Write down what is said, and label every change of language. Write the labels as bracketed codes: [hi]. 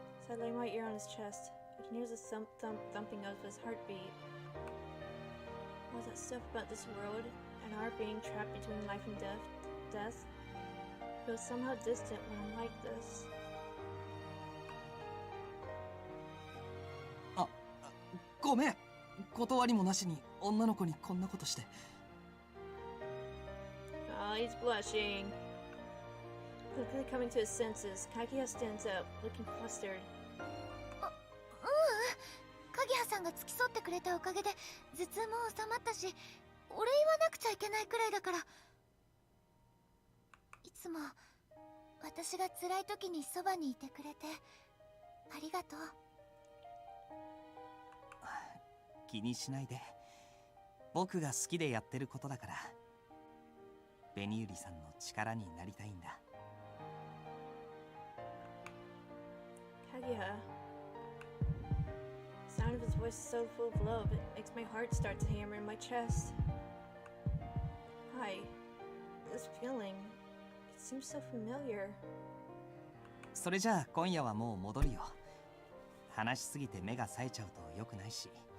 [en] As I lay my ear on his chest, I can hear the thumping of his heartbeat. All that stuff about this world and our being trapped between life and death feels somehow distant when I'm like this. [ja] ごめん、断りもなしに女の子にこんなことして。 [en] Oh, he's blushing. Quickly coming to his senses, Kaguya stands up, looking flustered. [ja] 鍵葉さんが付き添ってくれたおかげで頭痛も収まったし、お礼言わなくちゃいけないくらいだから。いつも私が辛い時にそばにいてくれてありがとう。気にしないで。僕が好きでやってることだから。紅百合さんの力になりたいんだ。 [en] Kaguya. The sound of his voice is so full of love, it makes my heart start to hammer in my chest. Hi. This feeling, it seems so familiar. [ja] それじゃあ今夜はもう戻るよ。話しすぎて目が冴えちゃうと良くないし。